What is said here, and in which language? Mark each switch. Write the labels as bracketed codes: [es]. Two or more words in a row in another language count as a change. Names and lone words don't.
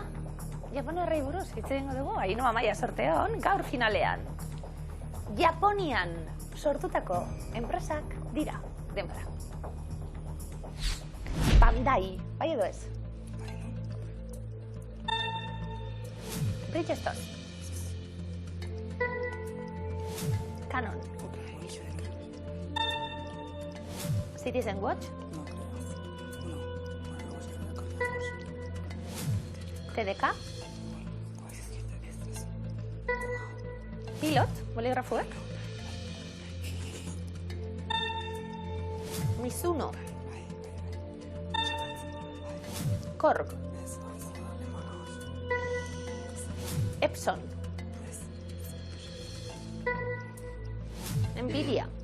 [eu] Japoniarrei buruz, hitz egingo dugu, Ainhoa Maia sorteon, gaur finalean. Japonian sortutako enpresak dira, denbora. Bandai, bai edo ez? Bridgestone. Canon. Citizen Watch. TDK. Pilot, boligrafoek. Mizuno. Korg. Epson. Nvidia.